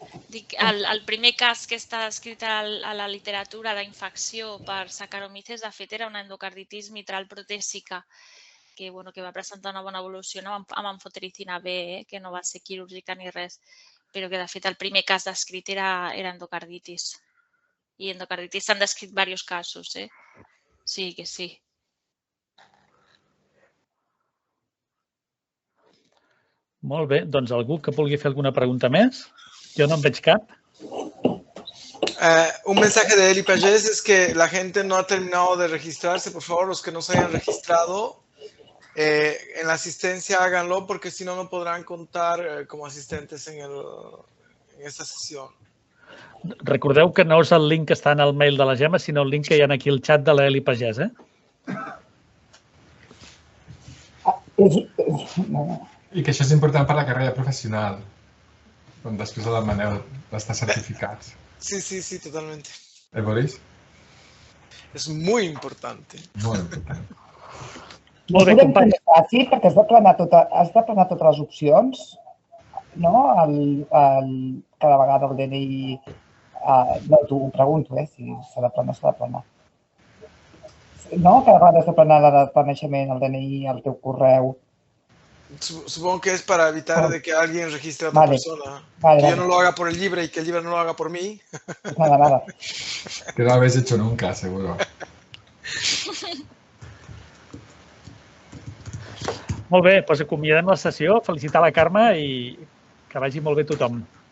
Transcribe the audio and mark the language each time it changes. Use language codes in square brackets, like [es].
[ca] Dic, el primer cas que està descrit a la literatura d'infecció per Saccharomyces, de fet, era una endocarditis mitral protèsica que va presentar una bona evolució amb amfotericina B, que no va ser quirúrgica ni res, però que, de fet, el primer cas descrit era endocarditis. I endocarditis s'han descrit diversos casos, Sí que sí. Molt bé. Doncs algú que vulgui fer alguna pregunta més? Yo no veig cap. [es] Un mensaje de Eli Pagés es que la gente no ha terminado de registrarse. Por favor, los que no se hayan registrado en la asistencia, háganlo, porque si no, no podrán contar como asistentes en esta sesión. [ca] Recordeu que no és el link que està en el mail de la Gemma, sinó el link que hi ha aquí al xat de l'Eli Pagès, I que això és important per la carrera professional. Després de la manera d'estar certificats. [es] Sí, totalmente. Boris? Es muy importante. [ca] Molt important. Molt bé, company. Sí, perquè has de planar totes les opcions, no? Cada vegada el DNI... No, t'ho pregunto, si s'ha de planar, s'ha de planar. No? Cada vegada has de planar la data de planejament, el DNI, el teu correu... [es] Supongo que es para evitar de que alguien registre a otra persona. Que yo no lo haga por el Libre y que el Libre no lo haga por mí. Nada. Que no lo habéis hecho nunca, seguro. [ca] Molt bé, doncs acomiadem la sessió, felicitar la Carme i que vagi molt bé tothom.